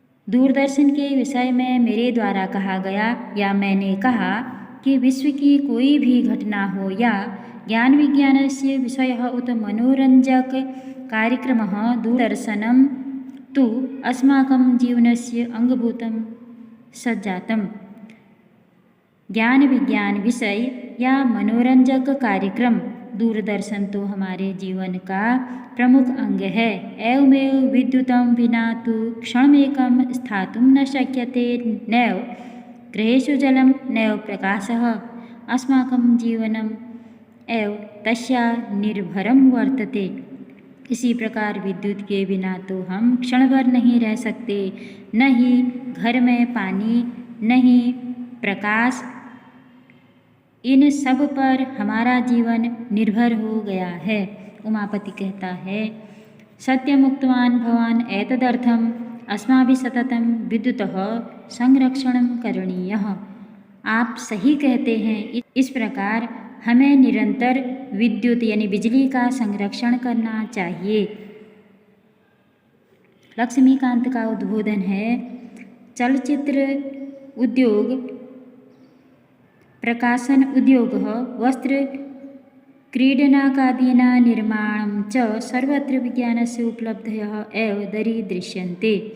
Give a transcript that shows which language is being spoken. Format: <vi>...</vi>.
<hi>दूरदर्शन के विषय में मेरे द्वारा कहा गया या मैंने कहा कि विश्व की कोई भी घटना हो या</hi> <sa>ज्ञान विज्ञानस्य विषयः उत मनोरंजक कार्यक्रमः दूरदर्शनं तु अस्माकं जीवनस्य अंगभूतं सज्जातम्।</sa> <hi>ज्ञान विज्ञान विषय या मनोरंजक कार्यक्रम दूरदर्शन तो हमारे जीवन का प्रमुख अंग है।</hi> <sa>एवमेव विद्युतं विना तु क्षणमेकं स्थातुं न शक्यते। नैव गृहेषु जलं नैव प्रकाशः अस्माकं जीवनम् एव तस्या निर्भरं वर्तते।</sa> <hi>इसी प्रकार विद्युत के बिना तो हम क्षण भर नहीं रह सकते, न ही घर में पानी, न ही प्रकाश, इन सब पर हमारा जीवन निर्भर हो गया है। उमापति कहता है</hi> <sa>सत्यमुक्तवान् भवान् एतदर्थम् अस्माभिः सततं विद्युतः संरक्षणं करणीयः।</sa> <hi>आप सही कहते हैं, इस प्रकार हमें निरंतर विद्युत यानी बिजली का संरक्षण करना चाहिए। लक्ष्मीकांत का उद्बोधन है</hi> <sa>चलचित्र उद्योग, प्रकाशन उद्योगः, वस्त्र क्रीडनकादीनां निर्माणं च सर्वत्र विज्ञानस्य उपलब्धयः एव दरीदृश्यन्ते।</sa>